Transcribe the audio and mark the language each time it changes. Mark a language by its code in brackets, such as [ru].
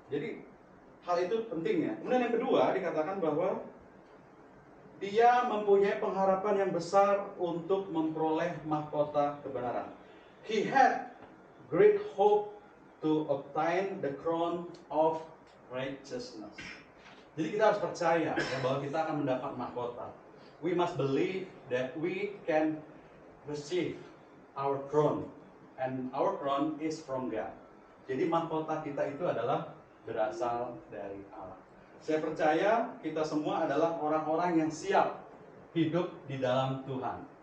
[id] Jadi hal itu penting ya. Kemudian yang kedua dikatakan bahwa dia mempunyai pengharapan yang besar untuk memperoleh mahkota kebenaran. [en] He had great hope to obtain the crown of righteousness. [id] Jadi kita harus percaya ya, bahwa kita akan mendapat mahkota. [en] We must believe that we can receive our crown, and our crown is from God. [id] Jadi mahkota kita itu adalah berasal dari Allah. Saya percaya kita semua adalah orang-orang yang siap hidup di dalam Tuhan.